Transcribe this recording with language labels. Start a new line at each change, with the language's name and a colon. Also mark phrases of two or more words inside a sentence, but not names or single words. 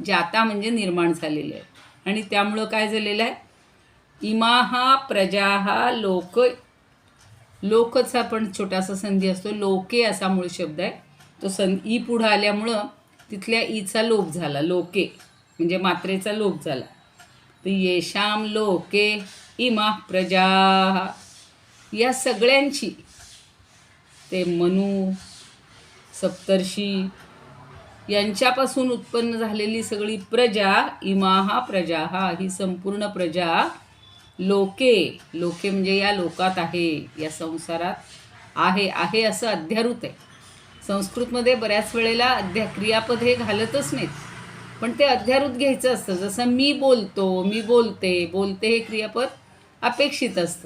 Marathi: जाता म्हणजे निर्माण झालेले आहेत. आणि त्यामुळं काय झालेलं आहे?
Sanskrit: इमाहा प्रजाहा लोक,
Marathi: लोकचा पण छोटासा संधी असतो, लोके असा मूळ शब्द आहे. तो ई पुढं आल्यामुळं तिथल्या ईचा लोप झाला, लोके म्हणजे मात्रेचा लोप झाला.
Sanskrit: तर येशाम लोके इमा प्रजा,
Marathi: या सगळ्यांची, ते मनु, सप्तर्षी यांच्यापासून उत्पन्न झालेली सगळी प्रजा,
Sanskrit: इमाहा प्रजा,
Marathi: ही संपूर्ण प्रजा, लोके, लोके म्हणजे या लोकात आहे, या संसारात आहे असं अध्यारूत आहे. संस्कृतमध्ये बऱ्याच वेळेला क्रियापद हे घालतच नाहीत, पण ते अध्यारूत घ्यायचं असतं. जसं मी बोलतो, मी बोलते, बोलते हे क्रियापद अपेक्षित असतं.